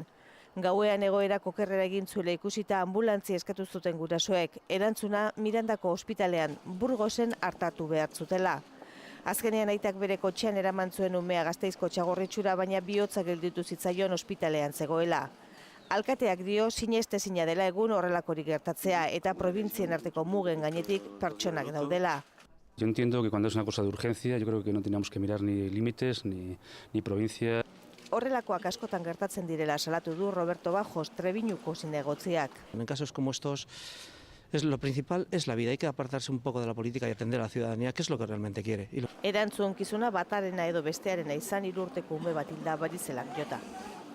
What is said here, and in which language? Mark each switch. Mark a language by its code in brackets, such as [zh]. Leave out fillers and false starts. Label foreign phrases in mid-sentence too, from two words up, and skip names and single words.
[eu] Gauean egoera okerrera egin zuela ikusita anbulantzia eskatu zuten gurasoek, erantzuna Mirandako ospitalean Burgosen artatu behar zutela. Azkenean aitak bere kotxean eraman zuen umea Gasteizko Txagorritxura, baina bihotza gelditu zitzaion ospitalean zegoela. Alkateak dio sinestezina dela egun horrelakorik gertatzea eta probintzien arteko mugen gainetik pertsonak daudela. [es] Yo entiendo que cuando es una cosa de urgencia, yo creo que no teníamos que mirar ni límites ni provincia. [eu] Horrelakoak askotan gertatzen direla salatu du Roberto Bajos, Trebiñuko zinegotziak. [es] En casos como estos, lo principal es la vida. Hay que apartarse un poco de la política y atender a la ciudadanía, que es lo que realmente quiere. [eu] Erantzunkizuna batarena edo bestearena izan 3 urteko ume bat hilda Barizelak jota.